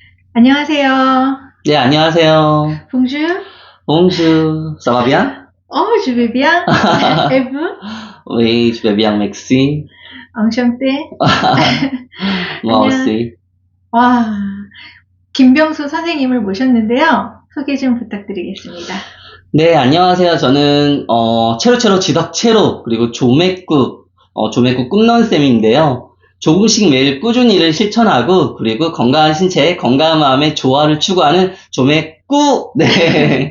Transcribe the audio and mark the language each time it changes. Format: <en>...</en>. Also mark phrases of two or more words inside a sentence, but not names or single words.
<ko>안녕하세요. 네, 안녕하세요.</ko> <fr>Bonjour. Bonjour, ça va bien? Oh, je vais bien. Et vous? Oui, je vais bien, merci. Enchanté. Moi</fr> <ko>안녕.</ko> <fr>aussi.</fr> <ko>와, 김병수 선생님을 모셨는데요. 소개 좀 부탁드리겠습니다. 네, 안녕하세요. 저는, 체로체로 지덕체로, 그리고 조맥구 꿈넌쌤인데요. 조금씩 매일 꾸준히 일을 실천하고, 그리고 건강한 신체, 건강한 마음의 조화를 추구하는 조맥구, 네.</ko>